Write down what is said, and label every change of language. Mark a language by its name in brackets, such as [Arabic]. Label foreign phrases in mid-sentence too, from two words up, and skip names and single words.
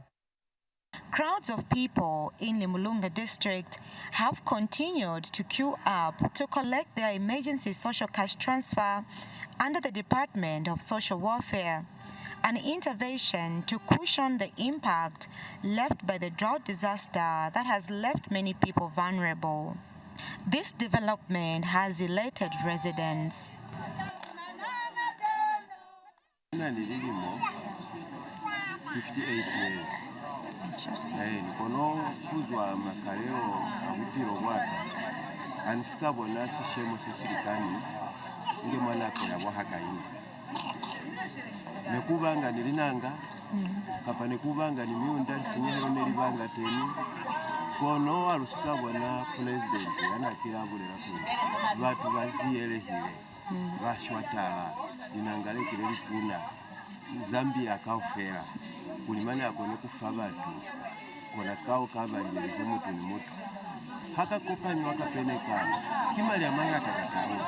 [English] Crowds of people in Limulunga district have continued to queue up to collect their emergency social cash transfer under the Department of Social Welfare, an intervention to cushion the impact left by the drought disaster that has left many people vulnerable. This development has elated residents. 58 years. [Lozi] Nikono kuzwa makalero abupiro bwata anifika bona sishemo sesirikani nge mwana ko yabwahakaini nekubanga nilinanga kapa nekubanga nimyunda sinyero nelibanga teni kono alusika bona president anakirabulira ku batu baziyelehile bashwatala ninangalekile lituna Zambia kaufera kulimana akone kufa batu kona kao kabanjirije mutu ni mutu haka kopanywa kapeneka kimali amanga atakakao